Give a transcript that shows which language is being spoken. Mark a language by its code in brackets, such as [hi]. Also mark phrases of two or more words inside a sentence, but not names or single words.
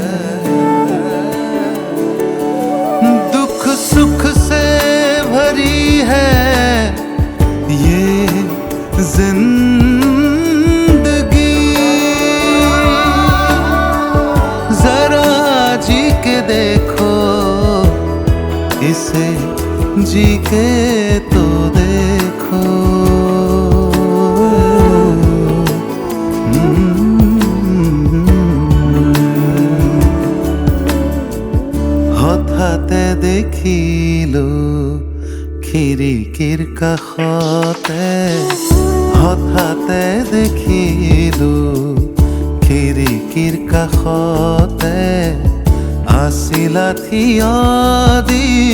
[hi] दुख सुख से भरी है ये जिंदगी, जरा जी के देखो इसे, जी के तो देखो। [as] হঠাতে দেখিলো খিৰিকীৰ কাষতে, হঠাতে দেখিলো খিৰিকীৰ কাষতে, আছিলা থিয় দি